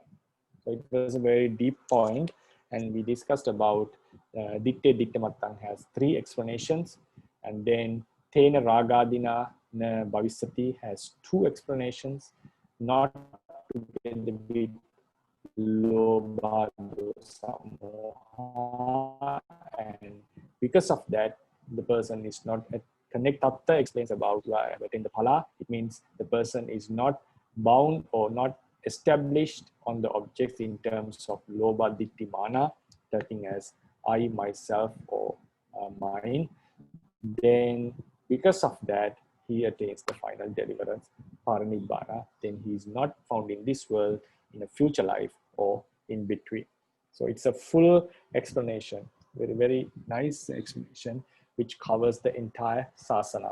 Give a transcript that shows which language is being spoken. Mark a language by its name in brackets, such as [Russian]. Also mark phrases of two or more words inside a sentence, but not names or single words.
[English] So it was a very deep point, and we discussed about [Pali] Ditte Dittamattang [English] has 3 explanations, and then [Pali] Tena Ragadina Na Bhavisati [English] has 2 explanations, not together with [Pali] Lobha, dosa, moha, [English] and because of that, the person is not connect. Tatta explains about but in the phala, it means the person is not bound or not established on the objects in terms of [Pali] lobha, ditti, mana, [English] taking as I, myself, or mine. Then, because of that, he attains the final deliverance, parinibbana. Then he is not found in this world, in a future life, or in between. So it's a full explanation, very, very nice explanation, which covers the entire sasana.